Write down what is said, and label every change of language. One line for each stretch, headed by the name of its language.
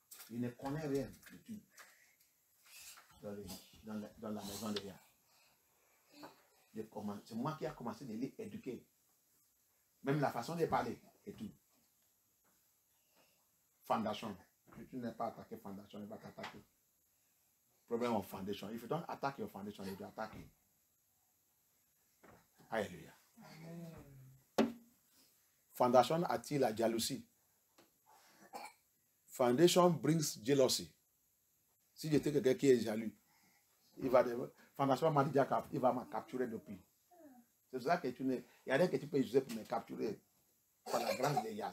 French: Il ne connaît rien du tout dans la maison de Yah. C'est moi qui ai commencé de l'éduquer. Même la façon de parler et tout. Foundation. Si tu n'es pas attaqué foundation, il va t'attaquer.
English: Problem of foundation. If you don't attack your foundation, you will attack you. Alléluia.
French: Foundation attire la jalousie.
English: Foundation brings jealousy.
French: Si j'étais quelqu'un qui est jaloux, Foundation m'a dit qu'il va me capturer depuis. C'est ça que tu n'es. Il y a rien que tu peux utiliser pour me capturer. Par la grâce de Yah.